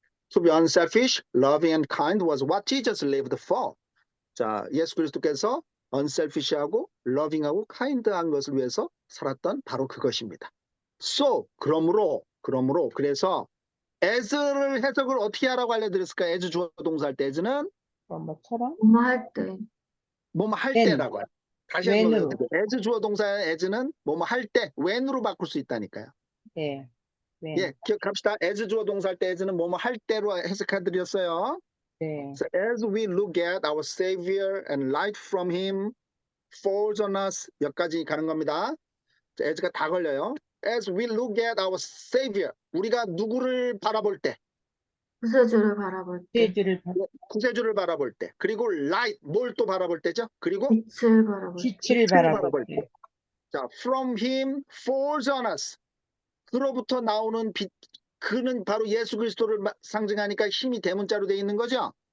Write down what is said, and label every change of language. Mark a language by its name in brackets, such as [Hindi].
[English] To be unselfish, loving and kind was what Jesus lived for. [Korean] 자, 예수 그리스도께서 unselfish하고 loving하고 kind한 것을 위해서 살았던 바로 그것입니다. So, 그러므로 그래서 as를 해석을 어떻게 하라고 알려드렸을까? as 주어 동사 할 때 as는 뭐처럼? 뭐뭐 할 때. 뭐뭐 할 [English] when. [Korean] 때라고 해요. 다시 한번 when으로. 외워드릴게요. as 주어 동사의 as는 뭐뭐 할 때 when으로 바꿀 수 있다니까요. 네. when. 예, 기억합시다. as 주어 동사 할 때 as는 뭐뭐 할 때로 해석해드렸어요. 네. [English] So as we look at our Savior and light from Him falls on us [Korean] 여기까지 가는 겁니다. as가 다 걸려요. [English] As we look at our Savior [Korean] 우리가 누구를 바라볼 때 구세주를 바라볼 때. 제주를 구세주를 바라볼 때 그리고 light 뭘 또 바라볼 때죠? 그리고 빛을 바라볼 때. 빛을 바라볼 때. 자, [English] from Him falls on us [Korean] 그로부터 나오는 빛 그는 바로 예수 그리스도를 상징하니까 힘이 대문자로 되어 있는 거죠?